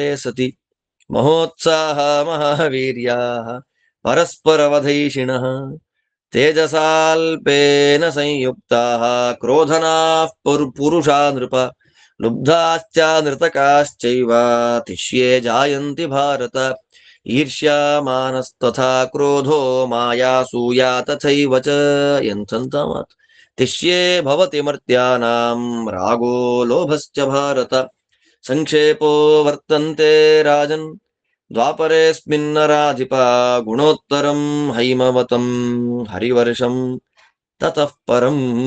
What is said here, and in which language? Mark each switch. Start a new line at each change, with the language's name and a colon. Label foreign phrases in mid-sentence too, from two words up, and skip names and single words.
Sanskrit: ಸತಿ ಮಹೋತ್ಸಾಹ ಮಹಾವೀರ್ಯಾಃ ಪರಸ್ಪರವಧೈಷಿಣಃ ತೇಜಸಾಲ್ಪೇನ ಸಂಯುಕ್ತಾಃ ಕ್ರೋಧನಾಃ ಪುರುಷಾ ನೃಪ ಲುಬ್ಧಾಶ್ಚ ನೃತಕಾಶ್ಚೈವ ತಿಷ್ಯೇ ಜಾಯಂತಿ ಭಾರತ ಈರ್ಷ್ಯಾ ಮಾನಸ್ತಥಾ ಕ್ರೋಧೋ ಮಾಯಾಸೂಯಾ ತಥೈವ ಚ.
Kannada: ಎಂಥಂತ ಮಾತು.
Sanskrit: ತಿಷ್ಯೇ ಭವತಿ ಮರ್ತ್ಯಾನಾಂ ರಾಗೋ ಲೋಭಶ್ಚ ಭಾರತ ಸಂಕ್ಷೇಪೋ ವರ್ತಂತೆ ರಾಜನ್ ದ್ವಾಪರೇಸ್ಮಿನ್ನರಾಧಿಪ ಗುಣೋತ್ತರಂ ಹೈಮವತಂ ಹರಿವರ್ಷಂ ತತಃ ಪರಂ.